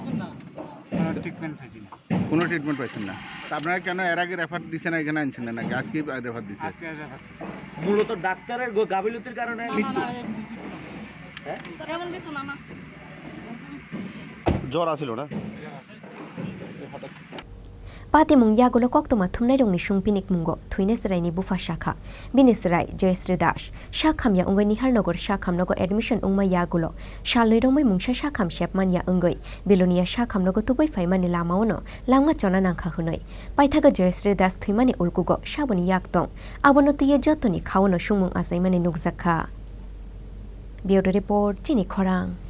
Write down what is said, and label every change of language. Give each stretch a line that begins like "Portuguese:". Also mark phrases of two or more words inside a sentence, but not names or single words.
Bangla: কোনো ট্রিটমেন্ট পাইছেন না? আপনারা কেন এর আগে রেফার দিচ্ছেন না, এখানে আনছেন না নাকি আজকে রেফার দিচ্ছে? মূলত ডাক্তারের গাফিলতির কারণে জ্বর আছিল না?
Kok Borok: patimung yagulo koktoma thumnai rongni sungpinik mungo thuine sraini bufa shakha binisrai Joyশ্রী দাস shakhamya ongoi niharnogor shakhamnogo admission ongma yagulo shaloi rongmai mungsa shakham shepmania ongoi bilonia shakhamnogo tuboi faimani lamaono langma chona nangkha hunoi paithaga Joyশ্রী দাস thuimani ulkugo shaboni yaktong abono tiye jotoni khawono sumung asaimani nukjakha
English: Bureau Report
Kok Borok: Chini Khorang